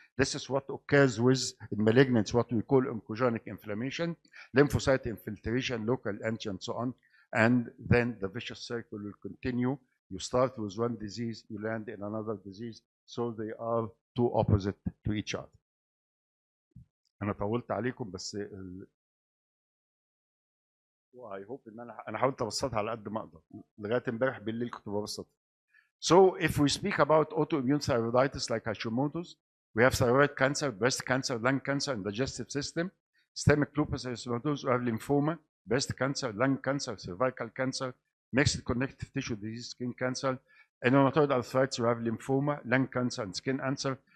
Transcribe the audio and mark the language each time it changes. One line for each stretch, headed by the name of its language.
English: This is what occurs with in malignancy, what we call oncogenic inflammation, lymphocyte infiltration, local antigen, and so on. And then the vicious circle will continue. You start with one disease, you land in another disease, so they are two opposite to each other.
Arabic: أنا طولت عليكم بس
English: I hope
Arabic: ان انا حاولت ابسطها على قد ما اقدر. لغايه امبارح بالليل كنت ببسطها.
English: So if we speak about autoimmune thyroiditis like Hashimoto's, we have thyroid cancer, breast cancer, lung cancer, and digestive system. Systemic lupus erythematosus, we have lymphoma, breast cancer, lung cancer, cervical cancer, mixed connective tissue disease, skin cancer. In rheumatoid arthritis, we have lymphoma, lung cancer, and skin cancer.